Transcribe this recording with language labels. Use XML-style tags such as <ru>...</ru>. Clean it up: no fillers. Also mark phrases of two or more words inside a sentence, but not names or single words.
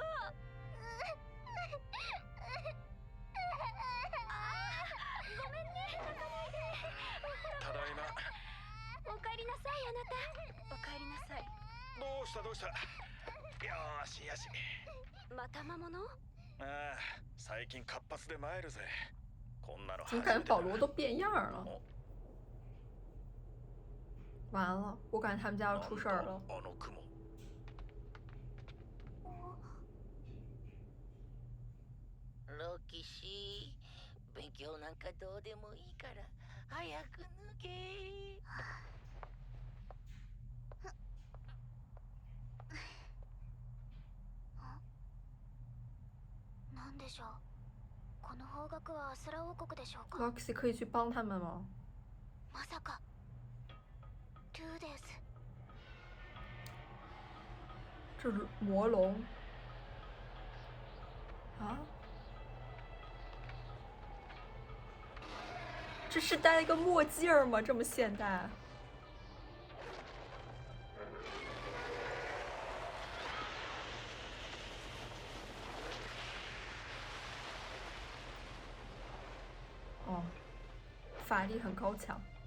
<ja>ごめんね、泣かないで。ただいま。おかえりなさい、あなた。おかえりなさい。どうしたどうした。よーしよし。また魔物？ああ、最近活発で参るぜ。こんなの</ja> <zh>怎么感觉保罗都变样了？完了，我感觉他们家要出事儿了。</zh> <ja>あの雲。ロキシー、勉強なんかどうでもいいから早く脱げ。なんでしょう。この方角はアスラ王国でしょうか。</ja> <zh>Roxy 可以去帮他们吗？</zh> <ja>まさかルーデウス。</ja> <zh>这是魔龙啊！这是戴了一个墨镜儿吗？这么现代？哦，法力很高强。</zh>